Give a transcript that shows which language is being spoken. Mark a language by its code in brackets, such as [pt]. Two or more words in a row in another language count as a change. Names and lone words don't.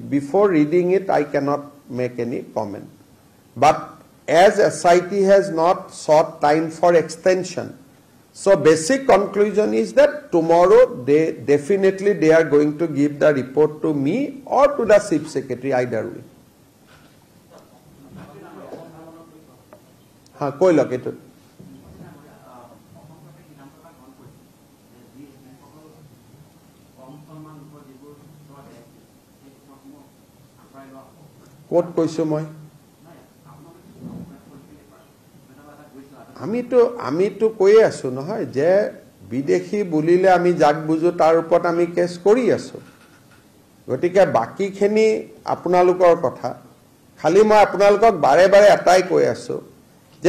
[en] Before reading it, I cannot make any comment. But as SIT has not sought time for extension, so basic conclusion is that tomorrow they definitely they are going to give the report to me or to the Chief Secretary, either way. [hi] हाँ कोई लगे तो कोट [as] কৈছো মই আমিতো কৈয়ে আছো নহয় যে বিদেশী বুলিলে আমি যাক বুজো তাৰ ওপৰত আমি কেছ কৰি আছো গতিকে বাকিখিনি আপোনালোকৰ কথা খালি মই আপোনালোকক বাৰে বাৰে এটাই কৈ আছো যে